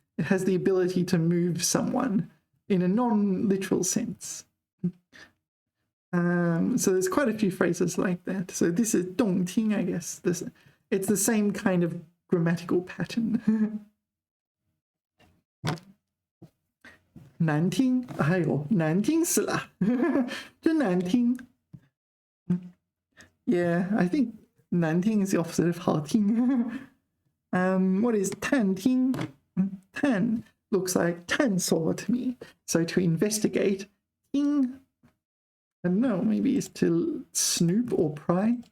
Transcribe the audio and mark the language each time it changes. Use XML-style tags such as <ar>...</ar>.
<en>It has the ability to move someone in a non-literal sense. So there's quite a few phrases like that. So this is 动听, I guess. It's the same kind of grammatical pattern.</en> <zh>难听，哎呦，难听死了，真难听。</zh> <en>Yeah, I think 难听 is the opposite of 好听。 What is 探听？探 looks like 探索 to me. So to investigate. 听 I don't know, maybe it's to snoop or pry.</en>